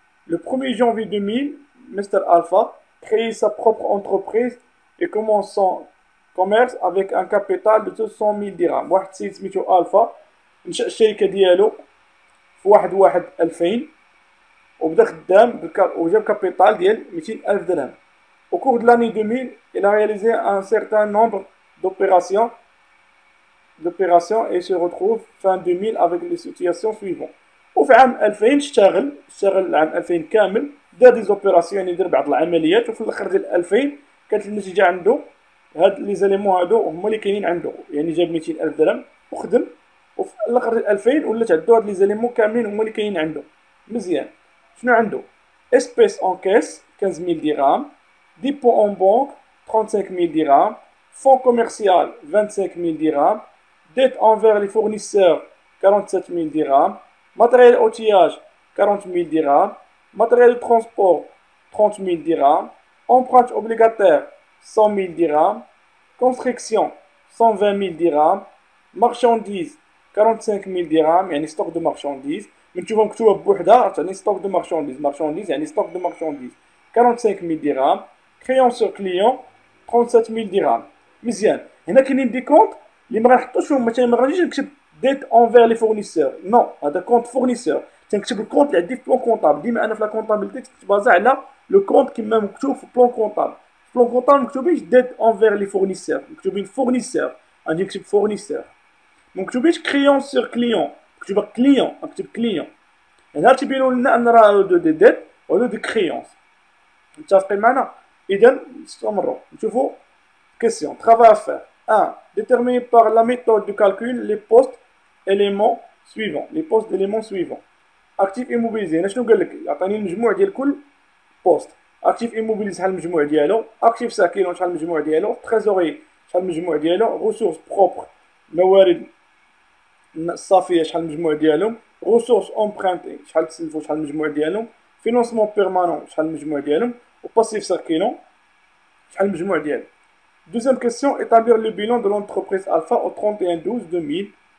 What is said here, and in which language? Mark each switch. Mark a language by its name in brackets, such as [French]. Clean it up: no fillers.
[French] Le 1er janvier 2000, Mr. Alpha crée sa propre entreprise et commence son commerce avec un capital de 200 000 dirhams. [Arabic] واحد السيد سميتو ألفا نشأ الشركة ديالو في 1/1/2000 وبدا خدام وجاب كابيتال ديال 200,000 درهم. [French] Au cours de l'année 2000, il a réalisé un certain nombre d'opérations et se retrouve fin 2000 avec les situations suivantes. [Arabic] وفي عام 2000 اشتغل العام 2000 كامل، دار دي زوبيراسيون، يعني دار بعض العمليات، وفي الاخر ديال 2000 كانت النتيجه عنده هاد لي زاليمون هادو هما اللي كاينين عنده، يعني جاب 200,000 درهم وخدم، وفي الاخر ديال 2000 ولات عنده هاد لي زاليمون كاملين هما اللي كاينين عنده. مزيان. شنو عنده؟ [French] espèces en caisse 15,000 dirhams، dépôt en banque 35,000 dirhams، fonds commercial 25,000 dirhams، dette envers les fournisseurs 47,000 dirhams، matériel outillage 40,000 dirhams، matériel de transport 30,000 dirhams، empreinte obligataire 100,000 dirhams، construction 120,000 dirhams، marchandises 45,000 dirhams، يعني stock de marchandises. [Arabic] من تشوفها مكتوبة بوحدها تعني [French] stock de marchandises يعني stock de marchandises 45,000 dirhams، crayon sur client 37,000 dirhams. [Arabic] مزيان. هنا كاينين دي كونت اللي ما غنحطوش فيهم، مثلا ما غاديش نكتب ديت انفير لي فورنيسور، نو هذا كونت فورنيسور، تنكتب الكونت اللي عندي في بلون كونطابل. ديما انا في لا كونطابيلتي تبازا على لو كونت كيما مكتوب في بلون كونطابل. في بلون كونطابل مكتوبينش ديت انفير لي فورنيسور، مكتوبين فورنيسور، غادي نكتب فورنيسور. مكتوبينش كريون سور كليون، مكتوبه كليون، نكتب كليون. هنا تيبينوا لنا ان راه دو دي ديت ولا دو كريونس. متفقين معنا؟ اذا نستمروا نشوفوا [French] question travail à faire. 1. Déterminer par la méthode de calcul les postes éléments suivants. Les postes d'éléments suivants. Actif immobilisé. [Arabic] هنا شنو قال لك؟ عطاني المجموع ديال كل بوست. Actif immobilisé شحال المجموع ديالو؟ Actif ساكن شحال المجموع ديالو؟ Trésorerie شحال المجموع ديالو؟ Ressources propres موارد الصافية شحال المجموع ديالهم؟ Ressources empruntées شحال تسلفوا شحال المجموع ديالهم؟ Financement permanent شحال المجموع ديالهم؟ وباسيف ساكن شحال المجموع ديالو؟ [French] Deuxième question, établir le bilan de l'entreprise Alpha au 31/12/2000.